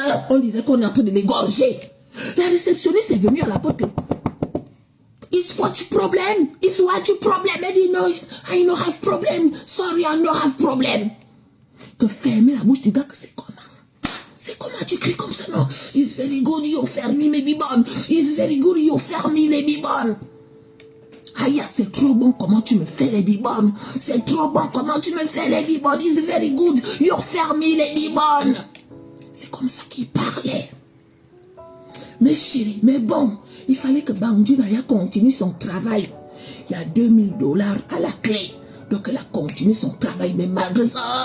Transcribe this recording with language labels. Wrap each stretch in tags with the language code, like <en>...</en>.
<fr>On dirait qu'on est en train de l'égorger. La réceptionniste est venue à la porte.</fr> <en>Is what your problem? Is what your problem?</en> <fr>Elle dit non,</fr> <en>I no have problem. Sorry, I no have problem.</en> <fr>Que fermer la bouche du gars, c'est comment? C'est comment tu cries comme ça, non?</fr> <en>It's very good, you</en> <fr>ferme mes bibons.</fr> <en>It's very good, you</en> <fr>ferme les bibons. Aïe, c'est trop bon comment tu me fais les bibons. C'est trop bon comment tu me fais les bibons.</fr> <en>It's very good, you</en> <fr>ferme les bibons. C'est comme ça qu'il parlait. Mais chérie, mais bon, il fallait que Bandji Naya continue son travail. Il y a $2000 à la clé. Donc elle a continué son travail, mais malgré ça...</fr>